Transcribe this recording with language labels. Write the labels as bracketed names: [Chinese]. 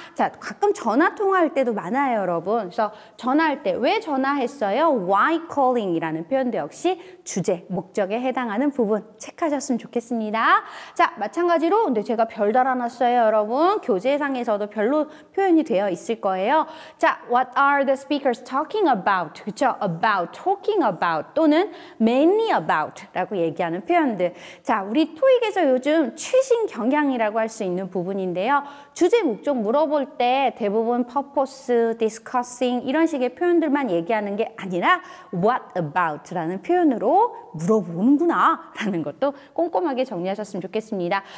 [Korean] 자, 가끔 전화 통화할 때도 많아요, 여러분. 그래서 전화할 때 왜 전화했어요? [English] Why calling [Korean] 이라는 표현도 역시 주제, 목적에 해당하는 부분 체크하셨으면 좋겠습니다. 자, 마찬가지로 근데 제가 별 달아놨어요, 여러분. 교재상에서도 별로 표현이 되어 있을 거예요. [English] 자, what are the speakers talking about? [Korean] 그렇죠? [English] about, talking about 또는 mainly about [Korean] 라고 얘기하는 표현들. 자, 우리 토익에서 요즘 최신 경향이라고 할 수 있는 부분인데요. 주제, 목적 물어볼 때 대부분 purpose, discussing 이런 식의 표현들만 얘기하는 게 아니라 [English] what about [Korean] 라는 표현으로 물어보는구나 라는 것도 꼼꼼하게 정리하셨으면 좋겠습니다.